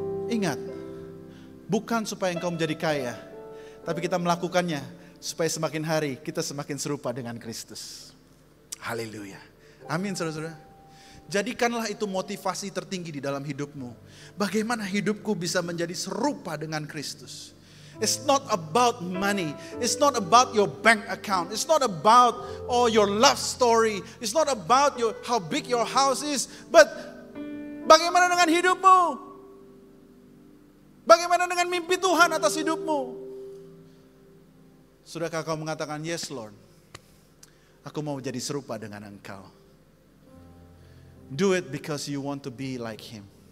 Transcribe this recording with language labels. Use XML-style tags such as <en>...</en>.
<id>Ingat, bukan supaya engkau menjadi kaya, tapi kita melakukannya supaya semakin hari kita semakin serupa dengan Kristus. Haleluya. Amin saudara-saudara. Jadikanlah itu motivasi tertinggi di dalam hidupmu. Bagaimana hidupku bisa menjadi serupa dengan Kristus.</id> <en>It's not about money. It's not about your bank account. It's not about your love story. It's not about how big your house is.</en> <id>But bagaimana dengan hidupmu? Bagaimana dengan mimpi Tuhan atas hidupmu? Sudahkah kau mengatakan,</id> <en>yes Lord,</en> <id>aku mau jadi serupa dengan Engkau.</id> <en>Do it because you want to be like Him.</en>